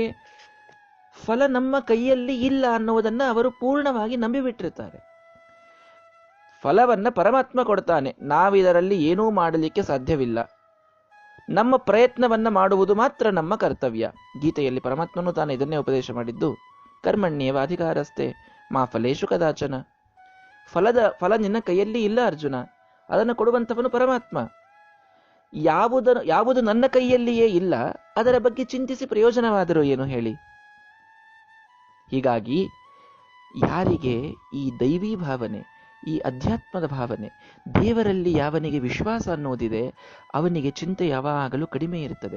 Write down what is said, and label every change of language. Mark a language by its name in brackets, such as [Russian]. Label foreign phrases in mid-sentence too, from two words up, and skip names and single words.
[Kannada] ಫಲ ನಮ್ಮ ಕೈಯಲ್ಲಿ ಇಲ್ಲ ಅನ್ನುವುದನ್ನ ಅವರು ಪೂರ್ಣವಾಗಿ ನಂಬಿಬಿಟ್ಟಿರ್ತಾರೆ. ಫಲವನ್ನ ಪರಮಾತ್ಮ ಕೊಡ್ತಾನೆ, ನಾವಿದರಲ್ಲಿ ಏನೂ ಮಾಡಲಿಕ್ಕೆ ಸಾಧ್ಯವಿಲ್ಲ. ನಮ್ಮ ಪ್ರಯತ್ನವನ್ನ ಮಾಡುವುದು ಮಾತ್ರ ನಮ್ಮ ಕರ್ತವ್ಯ. ಗೀತೆಯಲ್ಲಿ ಪರಮಾತ್ಮನು ತಾನು ಇದನ್ನೇ ಉಪದೇಶ ಮಾಡಿದ್ದು, [Sanskrit] ಕರ್ಮಣ್ಯೇವ ಅಧಿಕಾರಸ್ಥೆ ಮಾ ಫಲೇಶು ಕದಾಚನ. [Kannada] ಫಲ ನಿನ್ನ ಕೈಯಲ್ಲಿ ಇಲ್ಲ ಅರ್ಜುನ, ಅದನ್ನು ಕೊಡುವಂಥವನು ಪರಮಾತ್ಮ. ಯಾವುದು ನನ್ನ ಕೈಯಲ್ಲಿಯೇ ಇಲ್ಲ ಅದರ ಬಗ್ಗೆ ಚಿಂತಿಸಿ ಪ್ರಯೋಜನವಾದರೂ ಏನು ಹೇಳಿ? ಹೀಗಾಗಿ ಯಾರಿಗೆ ಈ ದೈವೀ ಭಾವನೆ, ಈ ಅಧ್ಯಾತ್ಮದ ಭಾವನೆ, ದೇವರಲ್ಲಿ ಯಾವನಿಗೆ ವಿಶ್ವಾಸ ಅನ್ನೋದಿದೆ, ಅವನಿಗೆ ಚಿಂತೆ ಯಾವಾಗಲೂ ಕಡಿಮೆ ಇರುತ್ತದೆ.